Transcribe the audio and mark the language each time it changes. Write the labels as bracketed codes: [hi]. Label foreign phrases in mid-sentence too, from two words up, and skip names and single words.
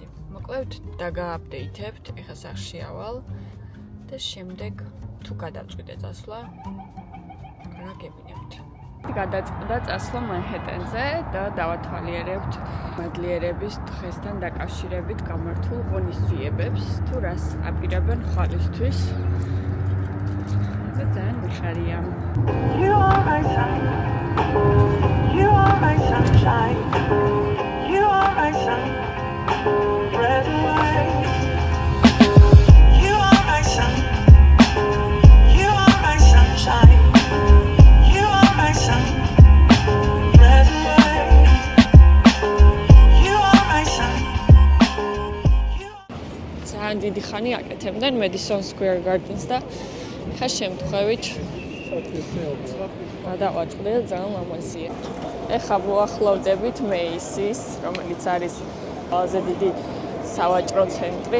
[ka] მოკლედ დაგააპდეითებთ, ეხლა სახლში ავალ და შემდეგ თუ გადავწყვიტე წასვლა, რა გებინებთ. გადაწყდა წასვლა მანჰეტენზე და დავათვალიერებთ მადლიერების დღესთან დაკავშირებით გამართულ ღონისძიებებს თუ რას აპირებენ ხალისთვის. ძალიან მიხარია. [en] You are my sun. You are my sunshine. You are my sun. Red away. You are my sun. You are my sunshine. You are my sun. Red away. You are my sun. [ka] ძალიან დიდი ხანი აკეთებდნენ Madison Square Gardens და ხა შემთხვევით გადავაწყდე და ძალიან ლამაზია. ეხლა მოახლოვდებით Macy's, რომელიც არის ყველაზე დიდი სავაჭრო ცენტრი.